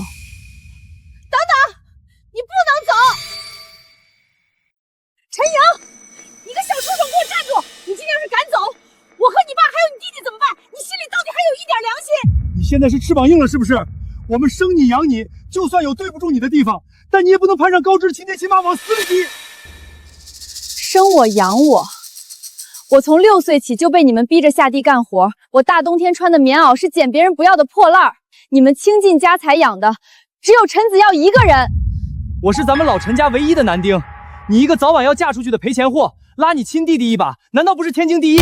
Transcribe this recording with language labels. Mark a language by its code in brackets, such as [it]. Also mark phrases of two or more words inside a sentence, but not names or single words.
[zh] 等等，你不能走！陈瑩，你个小畜生，给我站住！你今天要是敢走，我和你爸還有你弟弟怎麼辦？你心裡到底還有一點良心？你現在是翅膀硬了是不是？我們生你養你，就算有對不住你的地方，但你也不能攀上高枝，親爹親媽往死裡擠。生我養我，我從6歲起就被你們逼着下地幹活，我大冬天穿的棉襖是撿別人不要的破爛兒，你們傾盡家財養的只有陳子耀一個人。我是咱們老陳家唯一的男丁，你一個早晚要嫁出去的賠錢貨，拉你親弟弟一把，難道不是天經地義？